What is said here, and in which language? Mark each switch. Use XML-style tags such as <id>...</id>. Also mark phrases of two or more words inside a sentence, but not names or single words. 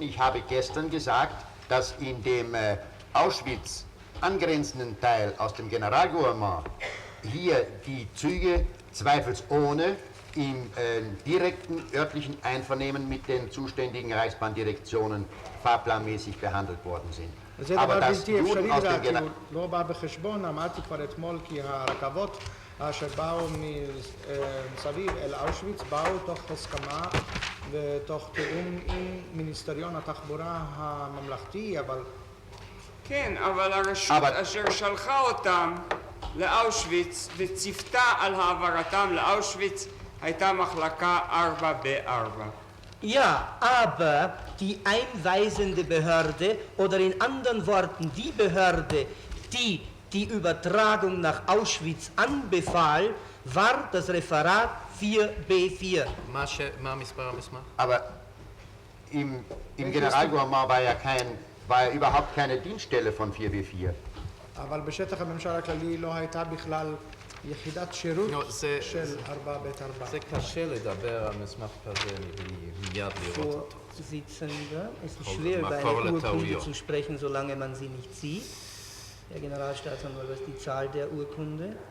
<de>Ich habe gestern gesagt, dass in dem Auschwitz angrenzenden Teil aus dem Generalgouvernement hier die Züge zweifelsohne im direkten örtlichen Einvernehmen mit den zuständigen Reichsbahndirektionen fahrplanmäßig behandelt worden sind.</de> <he>זה דבר בלתי אפשרי לדעת, כי הוא לא בא בחשבון, אמרתי כבר אתמול כי הרכבות אשר באו מסביב אל אושוויץ באו תוך הסכמה ותוך תיאום עם מיניסטריון התחבורה הממלכתי, אבל... כן, אבל הרשות אשר שלחה אותם לאושוויץ וציפתה על העברתם לאושוויץ הייתה מחלקה 4B4.</he> <de>Ja, aber die einweisende Behörde oder in anderen Worten die Behörde, die die Übertragung nach Auschwitz anbefahl, war das Referat 4B4. Aber im Generalgouvernement war ja überhaupt keine Dienststelle von 4B4.</de> <he>אבל בשטח הממשל הכללי לא הייתה בכלל יחידת שירות של 4B4. זה קשה לדבר על מסמך כזה מיד לראות אותו.</he> <de>Vorsitzender, es ist schwer über eine Urkunde zu sprechen, solange man sie nicht sieht. Herr Generalstaatsanwalt, was ist die Zahl der Urkunde?</de>